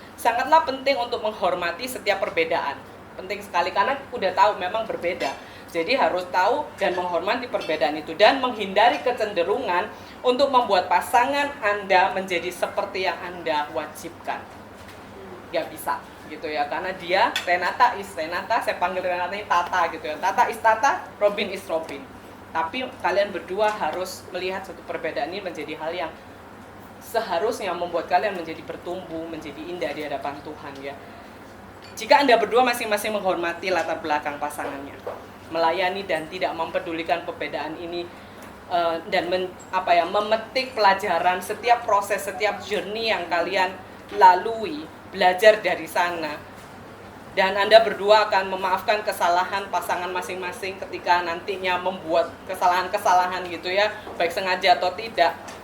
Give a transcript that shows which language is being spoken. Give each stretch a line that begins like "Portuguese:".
Indonesian: Sangatlah penting untuk menghormati setiap perbedaan. Penting sekali karena udah tahu memang berbeda. Jadi harus tahu dan menghormati perbedaan itu dan menghindari kecenderungan untuk membuat pasangan Anda menjadi seperti yang Anda wajibkan. Gak bisa gitu ya, karena dia
English: Renata is Renata,
Indonesian: saya panggil Renata ini Tata gitu ya.
English: Tata is Tata, Robin is Robin.
Indonesian: Tapi kalian berdua harus melihat satu perbedaan ini menjadi hal yang seharusnya membuat kalian menjadi bertumbuh, menjadi indah di hadapan Tuhan ya. Jika Anda berdua masing-masing menghormati latar belakang pasangannya, melayani dan tidak mempedulikan perbedaan ini, dan memetik pelajaran setiap proses, setiap journey yang kalian lalui, belajar dari sana, dan Anda berdua akan memaafkan kesalahan pasangan masing-masing ketika nantinya membuat kesalahan-kesalahan gitu ya, baik sengaja atau tidak.